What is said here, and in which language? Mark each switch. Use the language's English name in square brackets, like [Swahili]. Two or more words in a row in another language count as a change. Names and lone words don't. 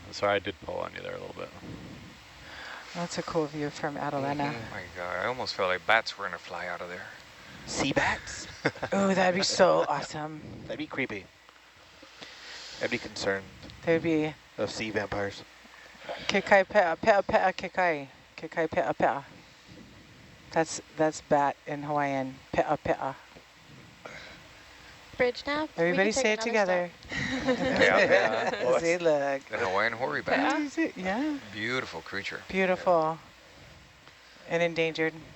[English] Sorry, I did pull on you there a little bit. That's a cool view from Atalanta. Oh my god, I almost felt like bats were gonna fly out of there. Sea bats? Oh, that'd be so awesome. That'd be creepy. I'd be concerned There'd be of sea vampires. kikai pea pea pea kikai. Kikai pea pea. That's bat in Hawaiian. Pea pea. Bridge nav? We Everybody can say it take another together. Well, See, look. the Hawaiian hoary bat. Yeah. Beautiful creature. Beautiful. And endangered.